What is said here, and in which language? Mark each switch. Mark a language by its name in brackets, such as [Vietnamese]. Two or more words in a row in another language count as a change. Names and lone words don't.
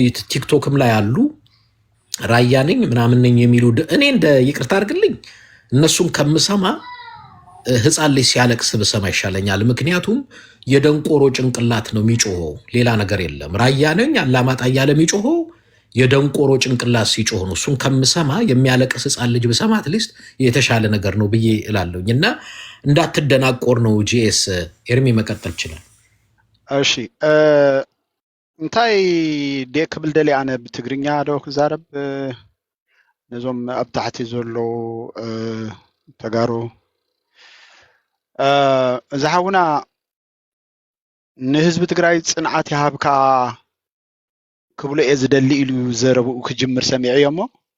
[Amharic] ቲክቶክም ላይ አሉ። ራያ ነኝ ምናምን ነኝ የሚሉ እኔ እንደ ይቅርታ አድርግልኝ እነሱን ከምሰማ ህፃን ልጅ ሲያለቅስ ብሰማ ይሻለኛል። ምክንያቱም የደንቆሮ ጭንቅላት ነው የሚጮኸው፣ ሌላ ነገር የለም። ራያ ነኝ አላማጣ እያለ የሚጮኸው የደንቆሮ ጭንቅላት ሲጮህ ነው። እሱን ከምሰማ የሚያለቅስ ህፃን ልጅ ብሰማ አትሊስት የተሻለ ነገር ነው ብዬ እላለሁኝ። እና እንዳትደናቆር ነው። ጂኤስ ኤርሚ መቀጠል ይችላል። [Tigrinya] እሺ እንታይ ክብል ደሊ ኣነ ብትግርኛ ዶ ክዛረብ ነዞም ኣብ ታሕቲ ዘሎ ተጋሩ እዛ ሓውና ንህዝቢ ትግራይ ፅንዓት ይሃብካ ክብሎ እየ ዝደሊ ኢሉ ዘረብኡ ክጅምር ሰሚዐ እዮ እሞ